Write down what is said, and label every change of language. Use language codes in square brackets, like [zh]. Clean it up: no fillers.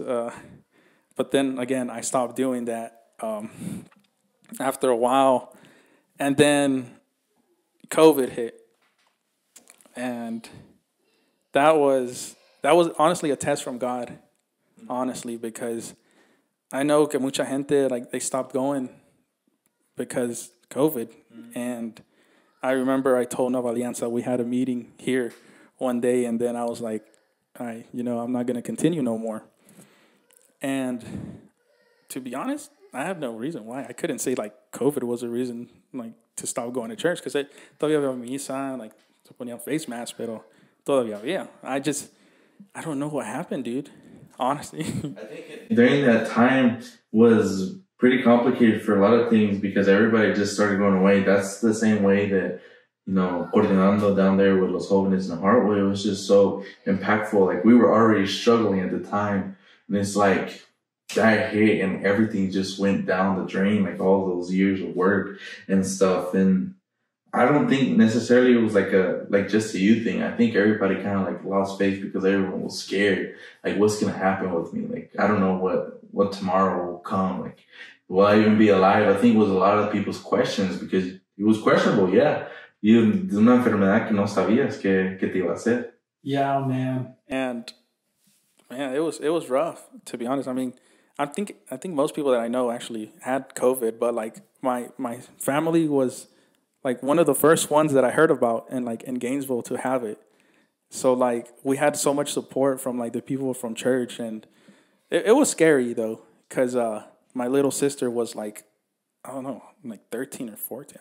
[en] But then again, I stopped doing that after a while, and then COVID hit, and that was honestly a test from God, honestly, because I know [es] que mucha gente [en] like they stopped going because COVID, and I remember I told Nova Alianza we had a meeting here one day, and then I was like, I'm not gonna continue no more. And to be honest, I have no reason why. I couldn't say like COVID was a reason like to stop going to church because [es] todavía había misa, [en] like [es] se ponían [en] face masks, [es] pero todavía había. [en] I don't know what happened, dude. Honestly, I think during that time was pretty complicated for a lot of things because everybody just started going away. That's the same way that, Coordinando down there with Los Jóvenes in Hartwell, it was just so impactful. Like we were already struggling at the time, and it's like that hit and everything just went down the drain, like all those years of work and stuff. And I don't think necessarily it was like just a you thing. I think everybody kind of like lost faith because everyone was scared. Like, what's gonna happen with me? Like, I don't know what tomorrow will come. Like, will I even be alive? I think it was a lot of people's questions because it was questionable. Yeah, you [es] de una enfermedad que no sabías que te iba a hacer. [en] Yeah, man. And man, it was rough, to be honest. I mean, I think most people that I know actually had COVID, but like my family was like one of the first ones that I heard about and like in Gainesville to have it. So like we had so much support from like the people from church, and it was scary though, because my little sister was like, I don't know, like 13 or 14.